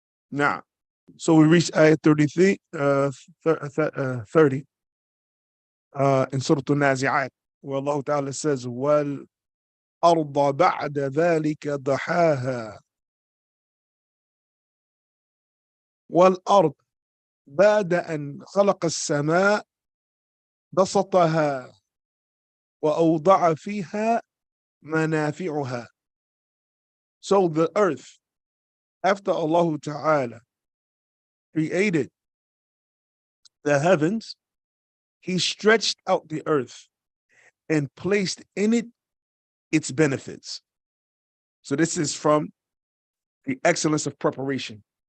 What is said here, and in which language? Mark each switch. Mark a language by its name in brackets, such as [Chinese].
[English] Now, so we reached ayah 33, 30 in Surah Al-Nazi'at, where Allah Ta'ala says, [Arabic] وَالْأَرْضَ بَعْدَ ذَلِكَ ضَحَاهَا. والأرض بعد أن خلق السماء بسطها وأوضع فيها منافعها. [English] So the earth, after Allah Ta'ala created the heavens, He stretched out the earth and placed in it its benefits. So this is from the excellence of preparation.